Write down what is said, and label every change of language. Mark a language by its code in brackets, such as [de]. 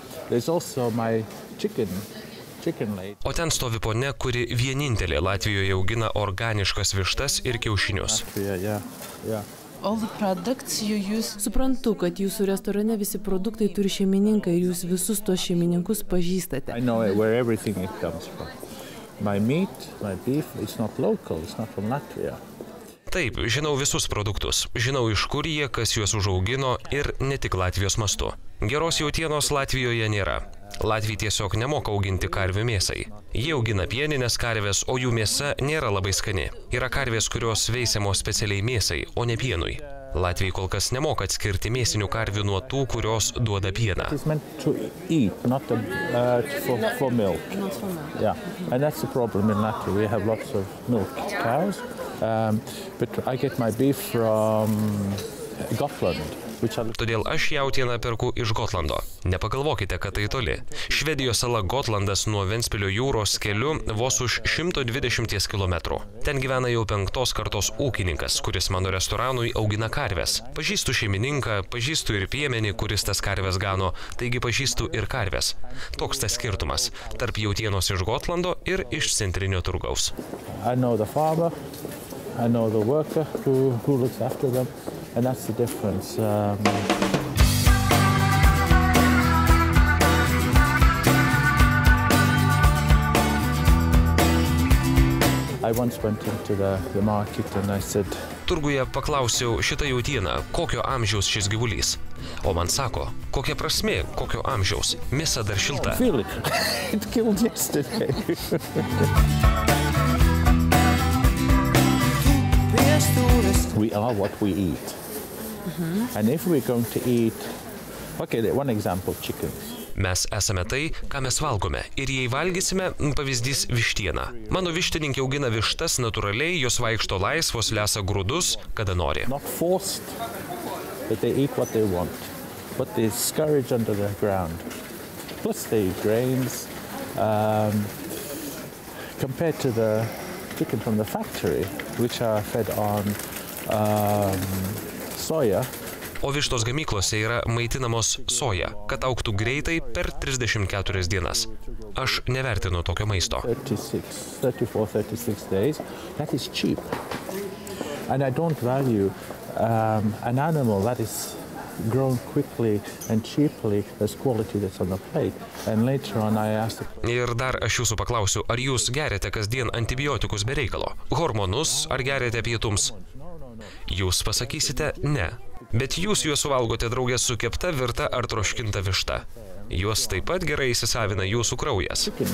[en] There's also my chicken lady. [lt] O ten stovi ponia, kuri vienintelė Latvijoje augina organiškas vištas ir kiaušinius. [en] Yeah. All the products you use. [lt] Suprantu, kad jūsų restorane visi produktai turi šeimininką ir jūs visus tos šeimininkus pažįstate. [en] I know where everything it comes from. My meat, my beef, it's not local, it's not from Latvia. [lt] Taip, žinau visus produktus, žinau iš kur jie, kas juos užaugino ir ne tik Latvijos mastu. Geros jautienos Latvijoje nėra. Latviai tiesiog nemoka auginti karvių mėsai. Jie augina pieninės karvės, o jų mėsa nėra labai skani. Yra karvės, kurios veisiamos specialiai mėsai, o ne pienui. Latviai kol kas nemoka atskirti mėsinių karvių nuo tų, kurios duoda pieną. [en] It's meant to eat, not for milk. Yeah, and that's the problem in Latvia. We have lots of milk cows, but I get my beef from Gotland. [lt] Todėl aš jautieną perku iš Gotlando. Nepagalvokite, kad tai toli. Švedijos sala Gotlandas nuo Ventspilio jūros keliu vos už 120 km. Ten gyvena jau 5. kartos ūkininkas, kuris mano restoranui augina karves. Pažįstu šeimininką, pažįstu ir piemenį, kuris tas karves gano, taigi pažįstu ir karves. Toks tas skirtumas tarp jautienos iš Gotlando ir iš centrinio turgaus. [en] I know the farmer, I know the worker who looks after them. And that's the difference. I once went into the market and I said, [lt] Turguje paklausiau šitą jautieną, kokio amžiaus šis gyvulys. O man sako, kokia prasmė, kokio amžiaus, mėsa dar šilta. [en] Feel it. It killed yesterday. We are what we eat. And if we're going to eat, okay, one example, chickens. [lt] Mes esame tai, ką mes valgome. Ir jei valgysime, pavyzdys vištiena. Mano vištininkė augina vištas natūraliai, jos vaikšto laisvos, lesa grūdus, kada nori. [en] Not forced, but they eat what they want. What they scourge under the ground. Plus they eat grains. Compared to the chicken from the factory, which are fed on soya, [lt] o vištos gamyklose yra maitinamos soja, kad augtų greitai per 34 dienas. Aš nevertinu tokio maisto. [en] 34-36 days, that is cheap. And I don't value an animal that is grown quickly and cheaply as quality that's on the plate. And later on I asked [lt] Ir dar aš jūsų paklausiu, ar jūs geriate kasdien antibiotikus be reikalo? Hormonus ar geriate pietums? Jūs pasakysite ne. Bet jūs juos suvalgote draugės su kepta, virta ar troškinta višta. Juos taip pat gerai įsisavina jūsų kraujas.